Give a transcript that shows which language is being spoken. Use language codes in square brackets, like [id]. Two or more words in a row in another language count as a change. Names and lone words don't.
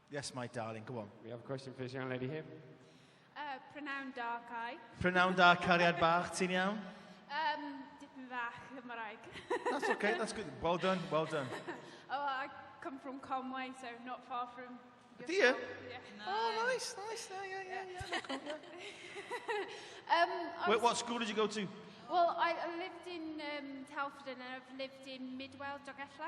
[en] Yes, my darling, go on. We have a question for this young lady here. [cy] Prynawn dark eye. Prynawn da cariad bach, ti'n iawn? Dipyn fach Gymraeg. [en] That's okay, that's good. Well done, well done. I come from Conway, so not far from... Do you? Yeah. Oh, nice. Yeah. Cool, yeah. What school did you go to? Well, I lived in Telford and I've lived in Midwell, Dolgellau.